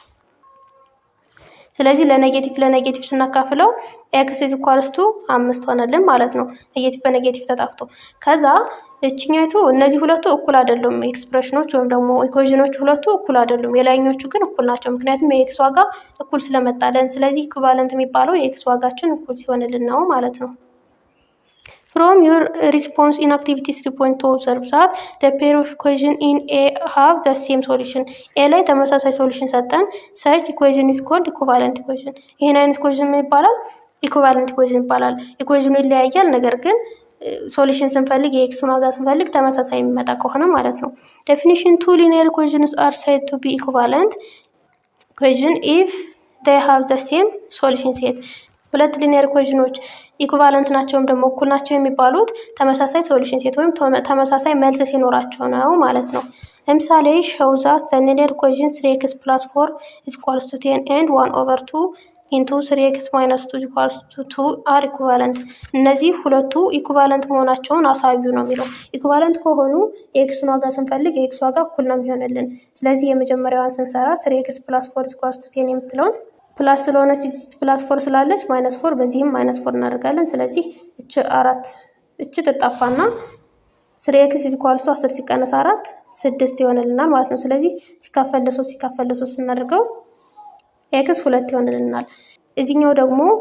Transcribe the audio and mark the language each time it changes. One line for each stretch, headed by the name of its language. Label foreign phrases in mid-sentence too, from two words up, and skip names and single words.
Amharic: ስለዚህ ለኔጌቲቭ ስናካፍለው ኤክስ = 5 ሆነልን ማለት ነው። ኔጌቲቭ በኔጌቲቭ ተጣፍቶ ከዛ እቺኛይቱ እነዚህ ሁለቱ እኩል አይደሉም። ኤክስፕሬሽኖች ወይም ደግሞ ኢኩዌሽኖች ሁለቱ እኩል አይደሉም። የላይኞቹ ግን እኩል ናቸው። ምክንያቱም የኤክስ ዋጋ እኩል ስለመጣለን። ስለዚህ ኢኩቫለንት የሚባለው የኤክስ ዋጋችን እኩል ሲሆንልን ነው ማለት ነው።
English: From your response in activity 3.2 observe that the pair of equation in A have the same solution.
Amharic: A ላይ ተመሳሳይ ሶሉሽን ሰጠን።
English: such equation is called equivalent equation.
Amharic: ይሄን አይነት ኢኩዌሽን ምን ይባላል?
English: equivalent equation
Amharic: ይባላል። ኢኩዌሽኑ ይለያያል፣ ነገር ግን ሶሉሽን ስንፈልግ የኤክስን ዋጋ ስንፈልግ ተመሳሳይ የሚመጣ ከሆነ ማለት ነው።
English: definition two linear equations are said to be equivalent equation if they have the same solution set.
Amharic: ሁለት ሊኒየር ኢኩዌሽኖች ኢኩቫለንት ናቸው ወይም ደግሞ እኩል ናቸው የሚባሉት ተመሳሳይ
English: solution set
Amharic: ወይም ተመሳሳይ መልስ ሲኖራቸው ነው ማለት ነው። ለምሳሌ
English: show that the linear equation 3x + 4 = 10 and 1/2 into 3x - 2 = 2 are equivalent.
Amharic: እነዚህ ሁለቱ ኢኩቫለንት መሆናቸውን አሳዩ ነው የሚለው። ኢኩቫለንት ከሆኑ የኤክስን ዋጋ ስንፈልግ የኤክስ ዋጋ እኩል ነው የሚሆንልን። ስለዚህ የመጀመሪያዋን ስንሰራ 3x + 4 = 10 የምትለውን ፕላስ ስለሆነች +4 ስላለች -4 በዚህም -4 እናደርጋለን። ስለዚህ እቺ ትጣፋና 3x = 10 ሲቀነስ 4 6 ይሆንልናል ማለት ነው። ስለዚህ ሲካፈል ለ3 ስናደርገው ኤክስ 2 ይሆንልናል። እዚህኛው ደግሞ